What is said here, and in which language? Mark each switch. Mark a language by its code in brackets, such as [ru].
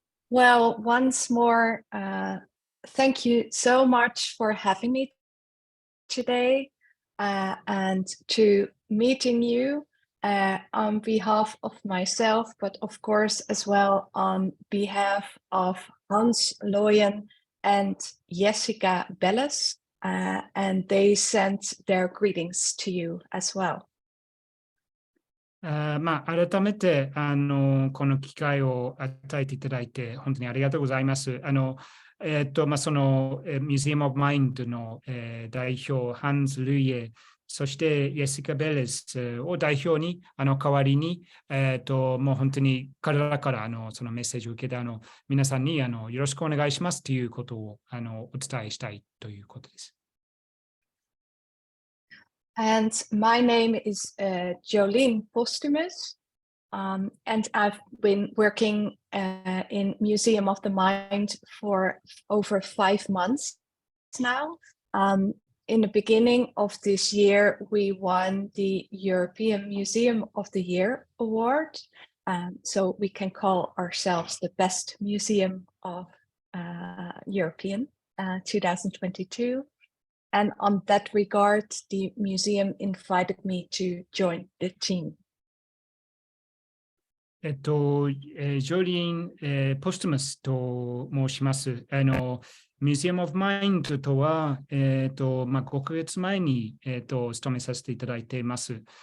[en] Well, once more, thank you so much for having me today and to meeting you on behalf of myself, but of course as well on behalf of Hans Looyen and Jessica Belles, and they sent their greetings to you as well. [ja] 改めてこの機会を与えていただいて本当にありがとうございます。そのMuseum of Mind の、代表ハンズ・ルイエ、そしてイェシカ・ベレスを代表に代わりに、もう本当に彼らからそのメッセージを受けた皆さんによろしくお願いしますということをお伝えしたいということです。 [en] And my name is Jolien Posthumus, and I've been working in Museum of the Mind for over 5 months now. In the beginning of this year, we won the European Museum of the Year award. So we can call ourselves the best museum of European 2022. And on that regard, the museum invited me to join the team. [ja] ジョリン、ポストゥマスと申します。 Museum of Mind とは、5ヶ月前に、勤めさせていただいています。